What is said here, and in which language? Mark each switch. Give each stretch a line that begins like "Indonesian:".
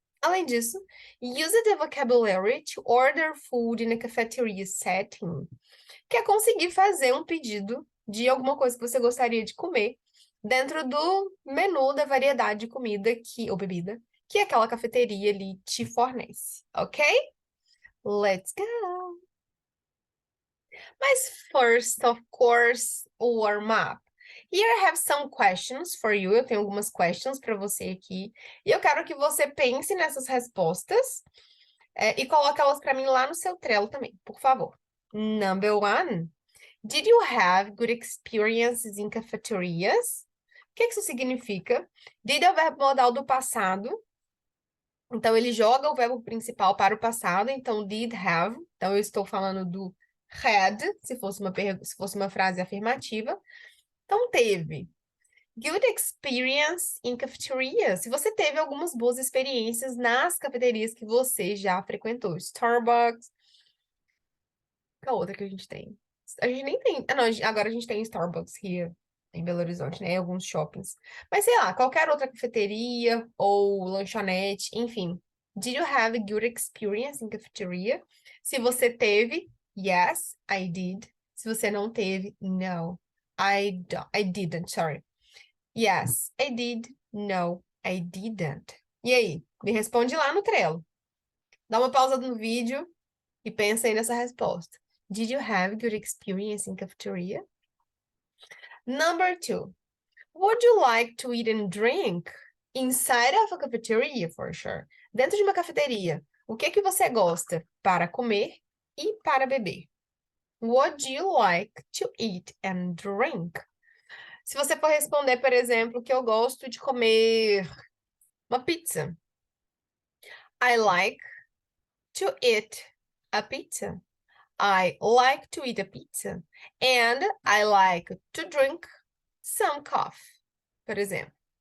Portuguese: Além disso,
English: use the vocabulary to order food in a cafeteria setting,
Portuguese: que é conseguir fazer um pedido de alguma coisa que você gostaria de comer dentro do menu da variedade de comida ou bebida que aquela cafeteria ali te fornece, ok?
English: Let's go!
Portuguese: Mas
English: first, of course, warm up. Here I have some questions for you.
Portuguese: Eu tenho algumas questions para você aqui. E eu quero que você pense nessas respostas e coloque elas para mim lá no seu Trello também, por favor.
English: Number one. Did you have good experiences in cafeterias?
Portuguese: O que isso significa? Did é o verbo modal do passado. Então, ele joga o verbo principal para o passado. Então, did have. Então, eu estou falando do had, se fosse uma frase afirmativa. Então, teve.
English: Good experience in cafeteria.
Portuguese: Se você teve algumas boas experiências nas cafeterias que você já frequentou. Starbucks. Qual outra que a gente tem? A gente nem tem. Ah, não, agora a gente tem Starbucks here em Belo Horizonte, né? Em alguns shoppings. Mas sei lá, qualquer outra cafeteria ou lanchonete, enfim.
English: Did you have a good experience in cafeteria?
Portuguese: Se você teve,
English: yes, I did.
Portuguese: Se você não teve,
English: no, I didn't, sorry. Yes, I did. No, I didn't.
Portuguese: E aí? Me responde lá no Trello. Dá uma pausa no vídeo e pensa aí nessa resposta.
English: Did you have good experience in cafeteria? Number two, would you like to eat and drink inside of a cafeteria, for sure?
Portuguese: Dentro de uma cafeteria, o que você gosta para comer e para beber?
English: Would you like to eat and drink?
Portuguese: Se você for responder, por exemplo, que eu gosto de comer uma pizza.
English: I like to eat a pizza. I like to eat a pizza. And I like to drink some coffee,
Portuguese: por exemplo.